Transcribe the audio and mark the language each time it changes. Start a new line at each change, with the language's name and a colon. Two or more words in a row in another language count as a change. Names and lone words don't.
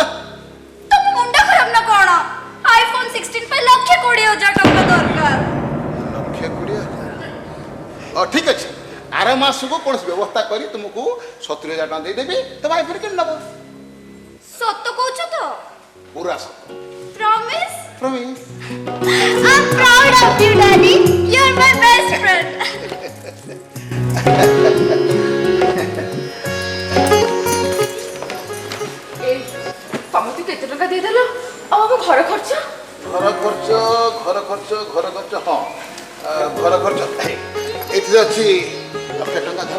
Odia: ତମ ମୁଣ୍ଡ ଖରାପ ନା କଣ? ଆଇଫୋନ୍ 16 ପାଇଁ 1,20,000 ଟଙ୍କା ଦରକାର। 1,20,000 ଠିକ୍ ଅଛି। ଆର ମାସକୁ କୌଣସି ବ୍ୟବସ୍ଥା କରି ତୁମକୁ 70,000 ଟଙ୍କା ଦେଇଦେବି, ତମ ଆଇଫୋନ୍ କିଣି ନେବ। ସତ କହୁଛ ତ? ପୁରା ସତ। ପ୍ରମିସ୍? ପ୍ରମିସ୍।
English: I'm proud of you, Daddy. You're my best friend.
Odia: ଏ ତମେ ତୁ କେତେ ଟଙ୍କା ଦେଇଦେଲ? ଆଉ ଆମ ଘର ଖର୍ଚ୍ଚ? ଘର ଖର୍ଚ୍ଚ ହଁ ଘର ଖର୍ଚ୍ଚ ଏଥିରେ ଅଛି 1,00,000 ଟଙ୍କା ଧର।